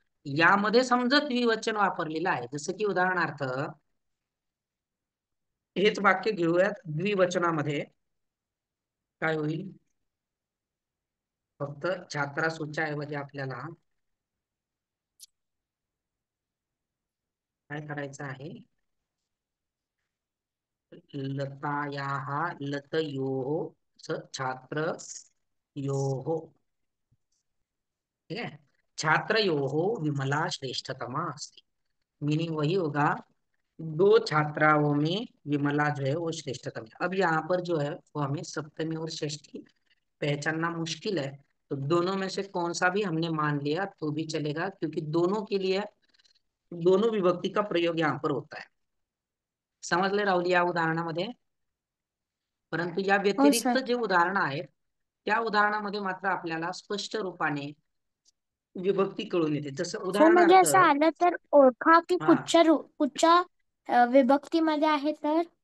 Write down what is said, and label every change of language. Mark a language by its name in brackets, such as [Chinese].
[Marathi] यामध्ये समजा द्विवचन वापरलेलं आहे. जसं की उदाहरणार्थ हेच वाक्य घेऊयात द्विवचनामध्ये काय होईल. फक्त छात्रासूच्या ऐवजी आपल्याला काय करायचं आहे. [Sanskrit] लतायाः लतयोः स छात्रयोः. [Hindi] ठीक है. [Sanskrit] छात्रयोः विमला श्रेष्ठतमा अस्ति. [Hindi] मीनिंग वही होगा, दो छात्राओं में विमला जो है वो श्रेष्ठतम है. अब यहाँ पर जो है वो हमें सप्तमी और षष्ठी पहचानना मुश्किल है. तो दोनों में से कौन सा भी हमने मान लिया तो भी चलेगा क्योंकि दोनों के लिए दोनों विभक्ति का प्रयोग यहाँ पर होता है. [Marathi] समजले राहुल या उदाहरणामध्ये? परंतु या हो व्यतिरिक्त सर. जे उदाहरण आहेत त्या उदाहरणामध्ये मात्र आपल्याला स्पष्ट रूपाने विभक्ती कळून येते. जसं हो म्हणजे उदाहरणार्थ असं आलं तर ओळखा की हा कुठच्या विभक्तीमध्ये आहे तर.